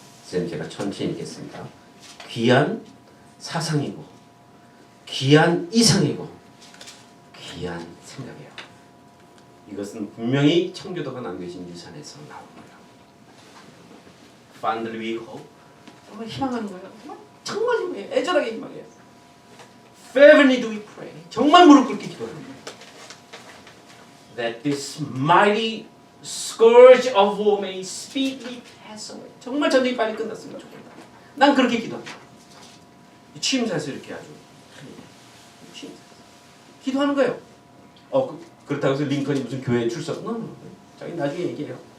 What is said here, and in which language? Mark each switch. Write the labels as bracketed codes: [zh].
[ko] 선생님 제가 천천히 읽겠습니다. 귀한 사상이고 귀한 이상이고 귀한 생각이에요. 이것은 분명히 청교도가 남겨진 유산에서 나온 거예요. [en] Fondly we hope. [ko] 정말 희망하는 거예요. 정말 희망해요. 애절하게 희망해요. [en] Fervently do we pray. [ko] 정말 무릎 꿇게 기도하는 거예요. [en] That this mighty scourge of war may speedily pass away. [ko] 정말 전쟁이 빨리 끝났으면 좋겠다. 난 그렇게 기도합니다. 취임사에서 이렇게 아주 취임사 기도하는 거예요. 그렇다고 해서 링컨이 무슨 교회에 출석? 자기 나중에 얘기해요.